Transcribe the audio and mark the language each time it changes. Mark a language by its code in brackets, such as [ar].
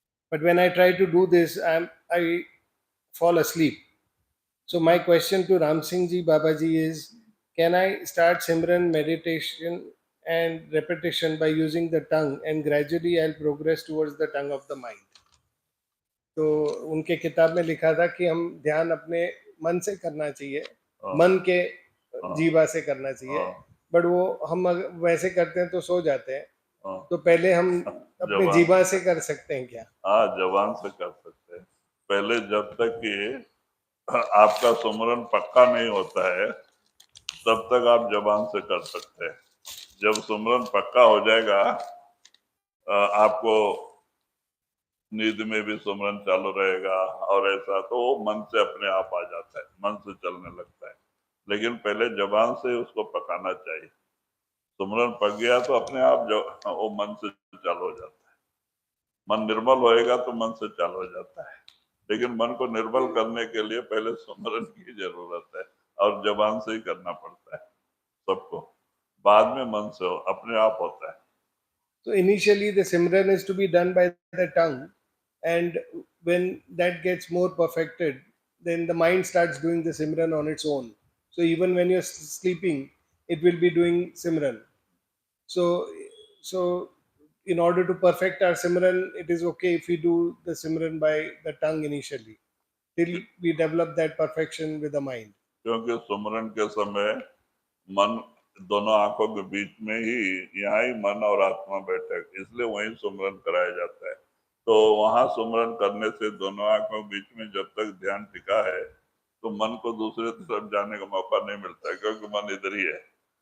[en] But when I try to do this, I fall asleep. So my question to Ramsingh Ji Babaji is, can I start Simran meditation and repetition by using the tongue, and gradually I'll progress towards the tongue of the mind? [hi] तो उनके किताब में लिखा था कि हम ध्यान अपने मन से करना चाहिए, मन के जीवा से करना चाहिए, बट वो हम वैसे करते हैं तो सो जाते हैं, तो पहले हम अपने जीवा से कर सकते हैं क्या? हाँ, जबान से कर सकते हैं। पहले जब तक कि आपका सुमरन पक्का नहीं होता है, तब तक आप जबान से कर सकते हैं। जब सुमरन पक्का हो जाएगा, आपको नींद में भी सुमरन चालू रहेगा और ऐसा, तो वो मन से अपने आप आ जाता है, मन से चलने लगता है। लेकिन पहले जबान से उसको पकाना चाहिए। सुमरन पक गया तो अपने आप जो वो मन से चालू हो जाता है। मन निर्मल होएगा तो मन से चालू हो जाता है, लेकिन मन को निर्मल करने के लिए पहले सुमरन की जरूरत है और जबान से ही करना पड़ता है सबको। बाद में मन से अपने आप होता है। [en] So initially the Simran is to be done by the tongue, and when that gets more perfected, then the mind starts doing the Simran on its own. So even when you're sleeping, it will be doing Simran. So, so in order to perfect our Simran, it is okay if we do the Simran by the tongue initially, till we develop that perfection with the mind. [hi] क्योंकि सुमरन के समय मन दोनों आंखों के बीच में ही, यहाँ ही मन और आत्मा बैठे, इसलिए वहीं सुमरन कराया जाता है। तो वहां सुमरन करने से दोनों आंखों के बीच में जब तक ध्यान टिका है, तो मन को दूसरे तरफ जाने का मौका नहीं मिलता है, क्योंकि मन इधर ही है।